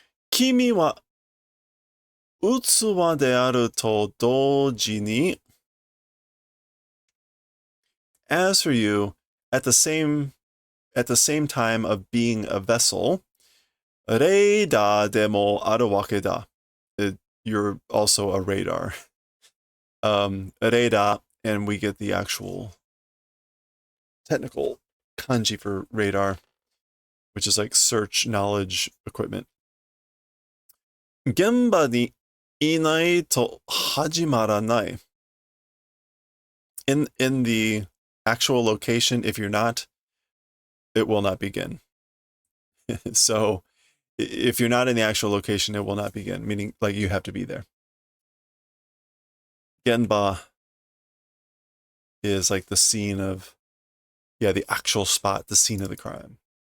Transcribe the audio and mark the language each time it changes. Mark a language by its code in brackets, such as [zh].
[ja] 君は器であると同時に, [en] as for you, at the same time of being a vessel, [ja] レーダーでもあるわけだ. [en] You're also a radar. Radar, and we get the actual technical kanji for radar, which is like search knowledge equipment. [ja] 現場にいないと始まらない. [en] In the actual location. If you're not, it will not begin. So if you're not in the actual location, it will not begin, meaning like you have to be there. Genba is like the scene of, yeah, the actual spot, the scene of the crime.